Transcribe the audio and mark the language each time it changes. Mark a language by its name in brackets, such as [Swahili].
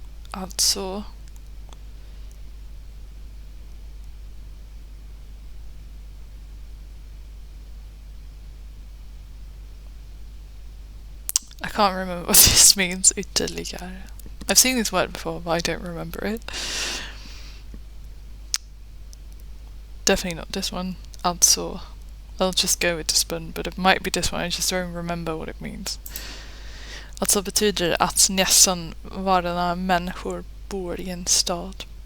[English] alltså I can't remember what this means ytterligare. I've seen this word before, but I don't remember it. Definitely not this one. Also, I'll just go with this one, but it might be this one. I just don't remember what it means. [Swedish] Alltså betyder att nästan varje människor bor i en stad.